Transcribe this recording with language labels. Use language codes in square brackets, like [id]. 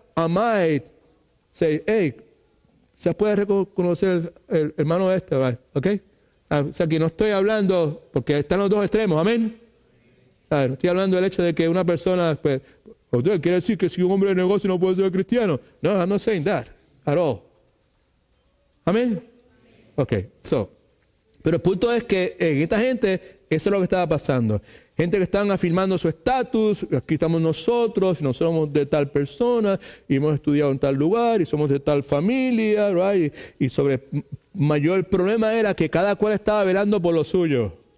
[en] I might say, hey, [es] se puede reconocer el hermano este, [en] right? [es] ¿Ok? O sea, que no estoy hablando, porque están los dos extremos, amén. No estoy hablando del hecho de que una persona, pues, ¿usted quiere decir que si un hombre de negocio no puede ser cristiano? [en] No, I'm not saying that at all. [es] Amén. Ok, pero el punto es que en esta gente, eso es lo que estaba pasando. Gente que están afirmando su estatus, aquí estamos nosotros somos de tal persona, y hemos estudiado en tal lugar, y somos de tal familia, [en] right? [es] Y sobre mayor problema era que cada cual estaba velando por lo suyo.